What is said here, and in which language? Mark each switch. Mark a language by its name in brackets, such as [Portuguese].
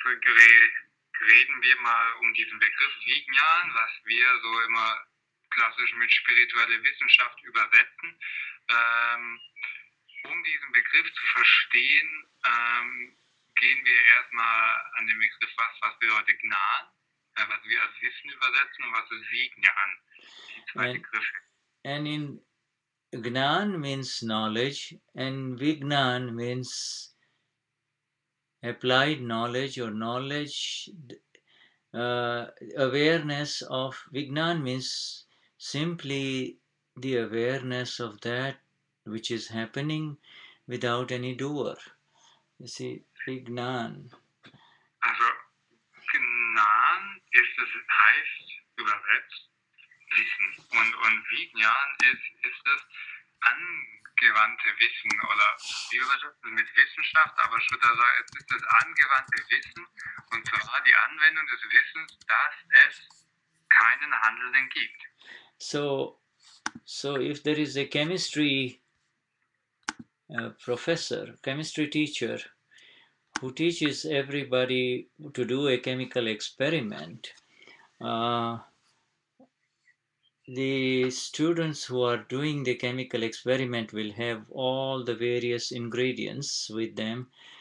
[German] Jetzt reden wir mal diesen Begriff Vignan, was wir so immer klassisch mit spirituelle Wissenschaft übersetzen. Diesen Begriff zu verstehen, gehen wir erstmal an den Begriff, was bedeutet Gnan, was wir als Wissen übersetzen und was ist Vignan, die zwei Begriffe. [English] And in Gnan means knowledge and Vignan means applied knowledge or knowledge, awareness of. Vignan means simply the awareness of that which is happening without any doer. You see, Vignan. [German] Also, Gnan heißt übersetzt Wissen. Und Vignan ist das angewandte Wissen oder wie übersetzt es mit Wissenschaft, aber Shuddha sagt, es ist das angewandte Wissen und zwar die Anwendung des Wissens, dass es keinen Handelnden gibt. [English] So if there is a chemistry professor, chemistry teacher who teaches everybody to do a chemical experiment, the students who are doing the chemical experiment will have all the various ingredients with them.